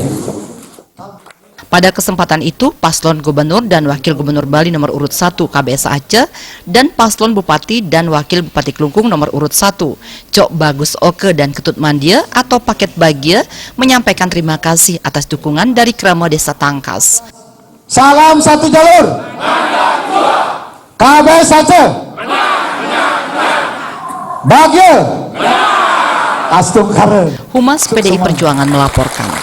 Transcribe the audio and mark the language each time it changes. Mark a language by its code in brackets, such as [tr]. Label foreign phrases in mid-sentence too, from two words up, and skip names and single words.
[id] Pada kesempatan itu, paslon gubernur dan wakil gubernur Bali nomor urut 1 KBS Aceh dan paslon bupati dan wakil bupati Klungkung nomor urut 1 Cok Bagus Oke dan Ketut Mandia atau Paket Bagia menyampaikan terima kasih atas dukungan dari kerama Desa Tangkas. Salam satu jalur. KBS Aceh. Bagia. Astung Kare. Humas PDI Perjuangan melaporkan.